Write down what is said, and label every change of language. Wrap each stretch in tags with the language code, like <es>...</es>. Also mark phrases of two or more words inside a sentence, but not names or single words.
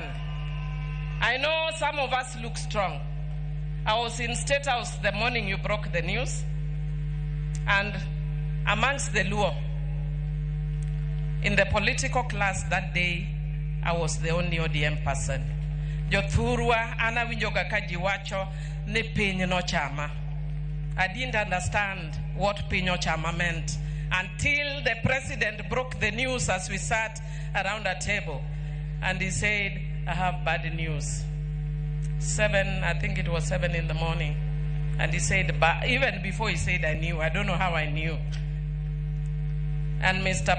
<en>I know some of us look strong. I was in State House the morning you broke the news, and amongst the Luo, in the political class that day, I was the only ODM person.</en> <luo>Jothurwa ana winjoga kajiwacho ne piny no chama.</luo> <en>I didn't understand what</en> <luo>piny chama</luo> <en>meant until the president broke the news as we sat around a table, and he said, I have bad news. I think it was 7 in the morning. And he said, but even before he said, I knew. I don't know how I knew. And Mr.</en>